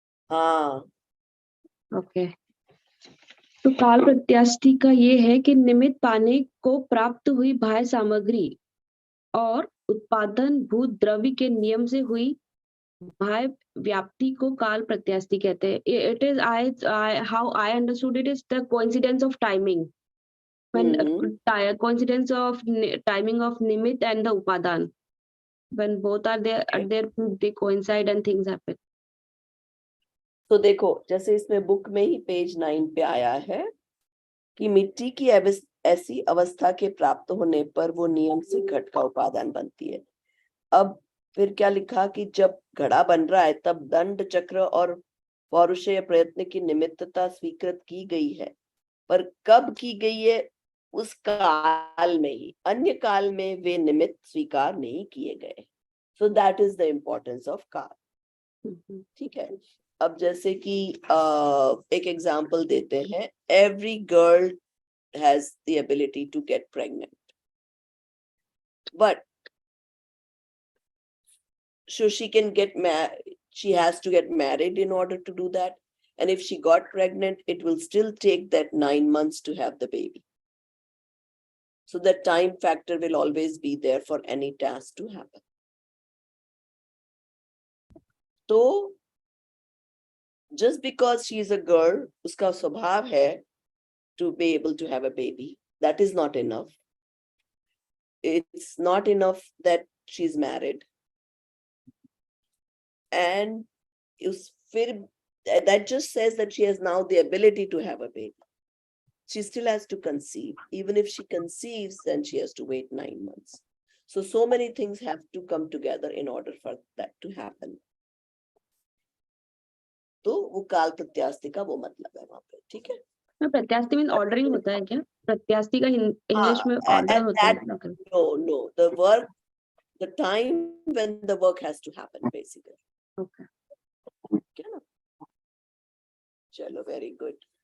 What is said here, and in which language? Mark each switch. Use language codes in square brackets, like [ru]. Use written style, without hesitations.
[hi] हाँ. [en] Okay. [hi] तो काल प्रत्यास्ति का ये है कि निमित्त पाने को प्राप्त हुई बाह्य सामग्री और उत्पादन भूत द्रव्य के नियम से हुई बाह्य व्याप्ति को काल प्रत्यास्ति कहते हैं. [en] It is how I understood it is the coincidence of timing, when coincidence of timing of nimitt and the upadan, when both are there they coincide and things happen. [hi] तो देखो, जैसे इसमें बुक में ही पेज 9 पे आया है कि मिट्टी की ऐसी अवस्था के प्राप्त होने पर वो नियम से घट का उपादान बनती है. अब फिर क्या लिखा कि जब घड़ा बन रहा है तब दंड चक्र और पौरुषेय प्रयत्न की निमित्तता स्वीकृत की गई है, पर कब की गई है? उस काल में ही, अन्य काल में वे निमित्त स्वीकार नहीं किए गए. [en] So that is the importance of काल. [hi] ठीक है. अब जैसे कि एक एग्जांपल देते हैं. [en] Every girl has the ability to get pregnant, but so she can get she has to get married in order to do that, and if she got pregnant, it will still take that 9 months to have the baby. So that time factor will always be there for any task to happen. So just because she is a girl, [hi] uska swabhav hai [en] to be able to have a baby, that is not enough. It's not enough that she's married. And that just says that she has now the ability to have a baby. She still has to conceive. Even if she conceives, then she has to wait 9 months. So many things have to come together in order for that to happen. [hi] तो वो काल प्रत्यास्ति का वो मतलब है वहां पे. ठीक है. प्रत्यास्ति [en] mean ordering [hi] होता है क्या? प्रत्यास्ति का इंग्लिश में ऑर्डर होता है. [en] No, the time when the work has to happen, basically. Okay. [hi] क्या ना? चलो, [en] very good.